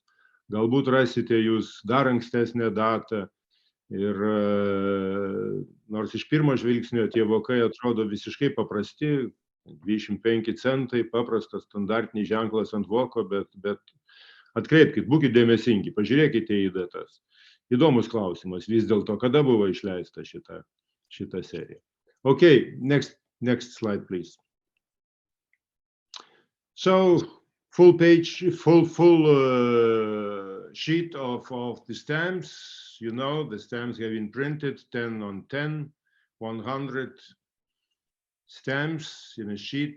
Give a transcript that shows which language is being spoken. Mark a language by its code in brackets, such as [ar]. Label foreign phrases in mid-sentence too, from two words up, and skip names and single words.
[lt] Galbūt rasite jūs dar ankstesnę datą, ir nors iš pirmo žvilgsnio tie vokai atrodo visiškai paprasti, 25 centai, paprastas standartinis ženklas ant voko, bet atkreipkite, būkite dėmesingi, pažiūrėkite į datas. Įdomus klausimas vis dėlto, kada buvo išleista šita serija. [en] Okay, next slide, please. So, full page, full sheet of the stamps. You know, the stamps have been printed 10 on 10, 100 stamps in a sheet.